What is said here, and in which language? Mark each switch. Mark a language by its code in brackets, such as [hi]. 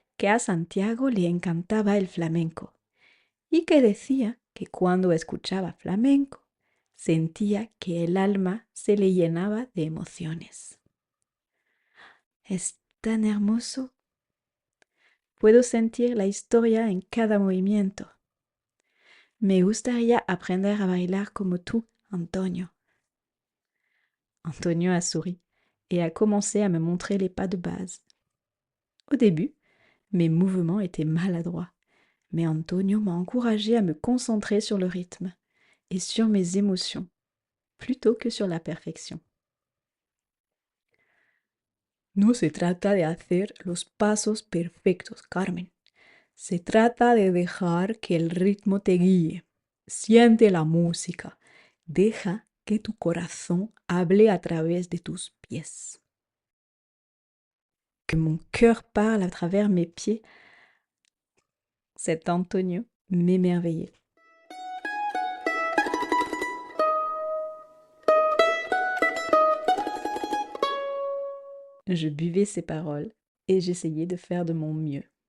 [es] que a Santiago le encantaba el flamenco y que decía que cuando escuchaba flamenco sentía que el alma se le llenaba de emociones. Es tan hermoso. Puedo sentir la historia en cada movimiento. Me gustaría aprender a bailar como tú, Antonio. [fr] Antonio a souri et a commencé à me montrer les pas de base. Au début, mes mouvements étaient maladroits, mais Antonio m'a encouragé à me concentrer sur le rythme et sur mes émotions, plutôt que sur la perfection. [es] No se trata de hacer los pasos perfectos, Carmen. Se trata de dejar que el ritmo te guíe. Siente la música. Deja que tu corazón hable a través de tus pies. [fr] Que mon cœur parle à travers mes pieds. Cet Antonio m'émerveillait. Je buvais ses paroles et j'essayais de faire de mon mieux.